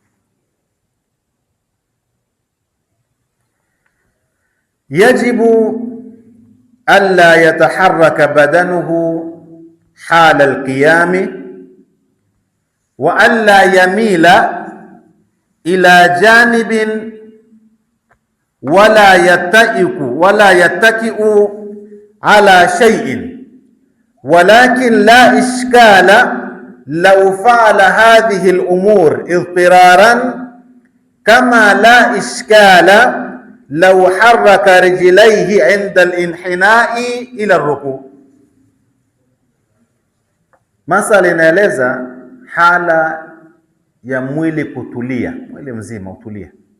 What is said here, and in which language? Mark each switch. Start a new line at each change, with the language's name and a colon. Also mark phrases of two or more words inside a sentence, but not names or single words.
Arabic: يجب ألا يتحرك بدنه حال القيام وألا يميل إلى جانب ولا يتكئ على شيء ولكن لا إشكال لو فعل هذه الأمور اضطرارا كما لا إشكال لو حرك رجليه عند الانحناء إلى الركوع'.
Swahili: Masala inaeleza hala ya mwili kutulia, mwili mzima utulia.